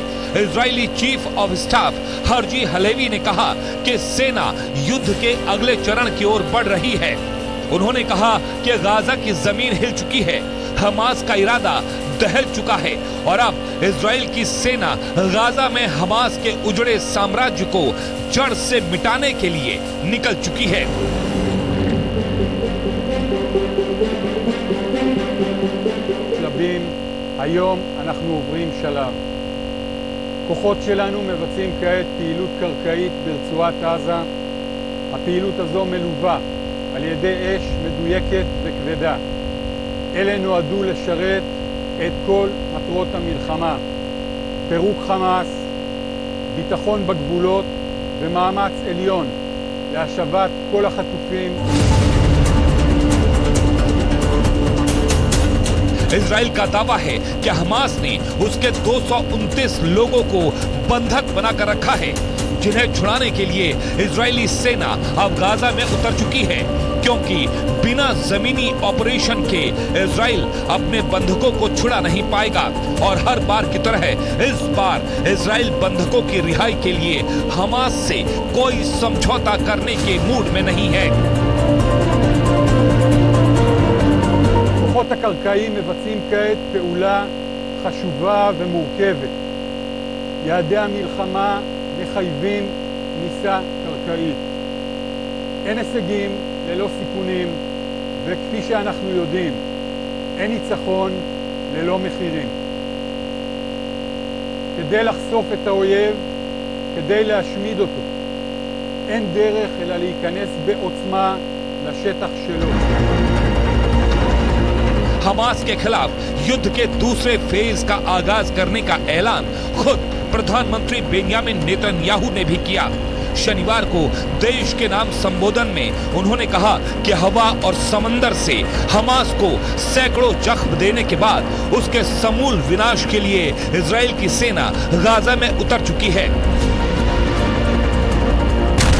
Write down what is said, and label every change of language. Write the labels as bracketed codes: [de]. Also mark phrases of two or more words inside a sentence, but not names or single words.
[hi] इजरायली [en] chief of staff [hi] हर्जी हलेवी ने कहा कि सेना युद्ध के अगले चरण की ओर बढ़ रही है। उन्होंने कहा कि गाजा की जमीन हिल चुकी है, हमास का इरादा दहल चुका है और अब इजराइल की सेना गाजा में हमास के उजड़े साम्राज्य को जड़ से मिटाने के लिए निकल चुकी है। [he] שלבים, היום אנחנו עוברים שלב. כוחות שלנו מבצעים כעת פעילות קרקעית ברצועת עזה. הפעילות הזו מלווה על ידי אש מדויקת וכבדה. אלה נועדו לשרת את כל מטרות המלחמה. פירוק חמאס, ביטחון בגבולות ומאמץ עליון להשבת כל החטופים. [hi] इजराइल का दावा है कि हमास ने उसके 229 लोगों को बंधक बनाकर रखा है, जिन्हें छुड़ाने के लिए इजरायली सेना अब गाजा में उतर चुकी है, क्योंकि बिना जमीनी ऑपरेशन के इजराइल अपने बंधकों को छुड़ा नहीं पाएगा और हर बार की तरह इस बार इजराइल बंधकों की रिहाई के लिए हमास से कोई समझौता करने के मूड में नहीं है। [he] הכוחות הקרקעיים מבצעים כעת פעולה חשובה ומורכבת. יעדי המלחמה מחייבים כניסה קרקעית. אין הישגים ללא סיכונים, וכפי שאנחנו יודעים, אין ניצחון ללא מחירים. כדי לחשוף את האויב, כדי להשמיד אותו, אין דרך אלא להיכנס בעוצמה לשטח שלו. [hi] हमास के खिलाफ युद्ध के दूसरे फेज का आगाज करने का ऐलान खुद प्रधानमंत्री बेंजामिन नेतन्याहू ने भी किया। शनिवार को देश के नाम संबोधन में उन्होंने कहा कि हवा और समंदर से हमास को सैकड़ों जख्म देने के बाद उसके समूल विनाश के लिए इजराइल की सेना गाजा में उतर चुकी है।